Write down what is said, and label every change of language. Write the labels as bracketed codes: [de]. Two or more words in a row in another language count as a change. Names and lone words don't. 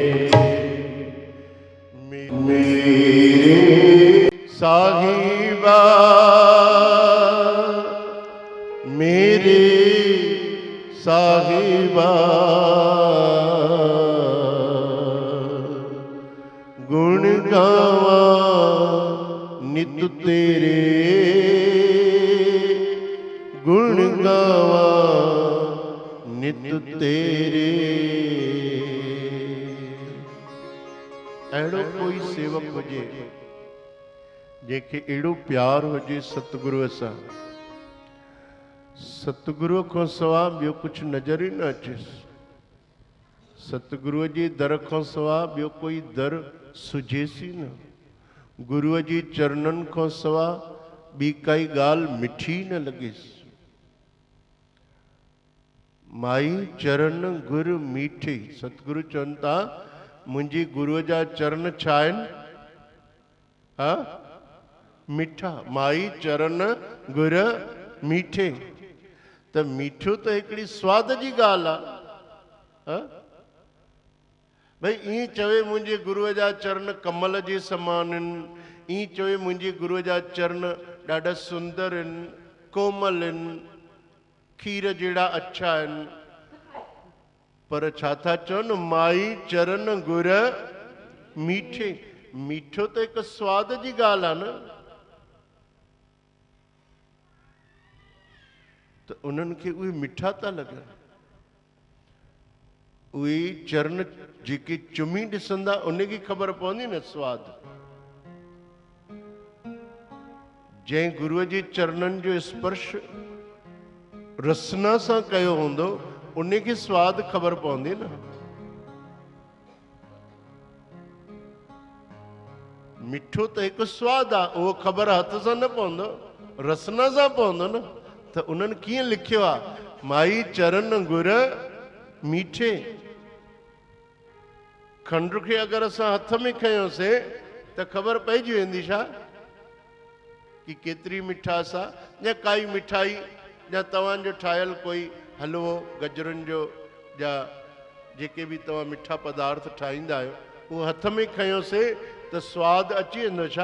[pa] ਮੇਰੇ ਸਾਹਿਬਾ ਮੇਰੇ ਸਾਹਿਬਾ ਗੁਣ ਗਾਵਾ ਨਿਤ ਤੇਰੇ ਗੁਣ ਗਾਵਾ ਨਿਤ ਤੇਰੇ [sd] अड़ो कोई सेवक हुजे जंहिंखे अहिड़ो प्यार हुजे सतगुरूअ सां सतगुरु को सवा ॿियो कुछ नज़र ही न अचेस। सतगुरु जी दर को सवा ॿियो कोई दर सुझेस ही न। गुरुअ जी चरणन को सवा ॿी काई गाल मिठी न लॻेस। [pa] ਮਾਈ ਚਰਣ ਗੁਰ ਮੀਠੇ। [sd] सतगुरु चवनि था मुंहिंजी गुरुअ जा चरण छा आहिनि? हा, मीठा। [pa] ਮਾਈ ਚਰਣ ਗੁਰ ਮੀਠੇ। [sd] त मीठो त हिकिड़ी स्वाद जी ॻाल्हि आहे। भई ईअं चवे मुंहिंजे गुरुअ जा चरण कमल जे समान आहिनि, ईअं चवे मुंहिंजे गुरुअ जा चरण ॾाढा सुंदर आहिनि, कोमल आहिनि, खीर जहिड़ा अच्छा आहिनि, पर छा था चवनि? [pa] ਮਾਈ ਚਰਣ ਗੁਰ ਮੀਠੇ। [sd] मीठो त हिकु स्वाद जी ॻाल्हि आहे न। त उन्हनि खे उहे मिठा था लॻनि। उहे चरण जेके चुमी ॾिसंदा उनखे ख़बर पवंदी न स्वाद। जंहिं गुरुअ जे चरणनि जो स्पर्श रसना सां कयो हूंदो उनखे स्वाद ख़बर पवंदी न। मिठो त हिकु स्वाद आहे, उहो ख़बर हथ सां न पवंदो, रसना सां पवंदो न। त उन्हनि कीअं लिखियो आहे? [pa] ਮਾਈ ਚਰਣ ਗੁਰ ਮੀਠੇ। [sd] खंड खे अगरि असां हथ में खयोंसीं त ख़बर पइजी वेंदी छा कि केतिरी मिठास आहे। या काई मिठाई या तव्हांजो ठाहियल कोई हलवो गजरुनि जो या जेके बि तव्हां मिठा पदार्थ ठाहींदा आहियो, उहो हथ में खयोंसीं त स्वादु अची वेंदो छा?